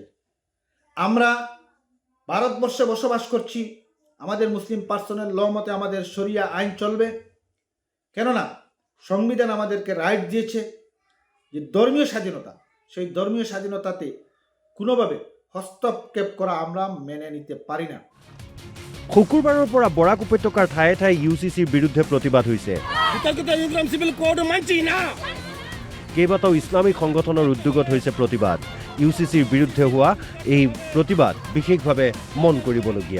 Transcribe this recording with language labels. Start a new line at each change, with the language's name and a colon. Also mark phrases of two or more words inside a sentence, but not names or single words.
Bangla: আমরা ভারতবর্ষে বসবাস করছি, আমাদের মুসলিম পার্সোনাল ল মতে আমাদের শরিয়া আইন চলবে। কেননা সংবিধান আমাদেরকে রাইট দিয়েছে যে ধর্মীয় স্বাধীনতা, সেই ধর্মীয় স্বাধীনতাতে কোনোভাবে হস্তক্ষেপ করা আমরা মেনে নিতে পারি না।
Assamese: শুকুৰবাৰৰ পৰা বৰাক উপত্যকাৰ ঠায়ে ঠায়ে ইউচিচিৰ বিৰুদ্ধে প্ৰতিবাদ হৈছে। কেইবাটাও ইছলামিক সংগঠনৰ উদ্যোগত হৈছে প্ৰতিবাদ। ইউচিচিৰ বিৰুদ্ধে হোৱা এই প্ৰতিবাদ বিশেষভাৱে মন কৰিবলগীয়া।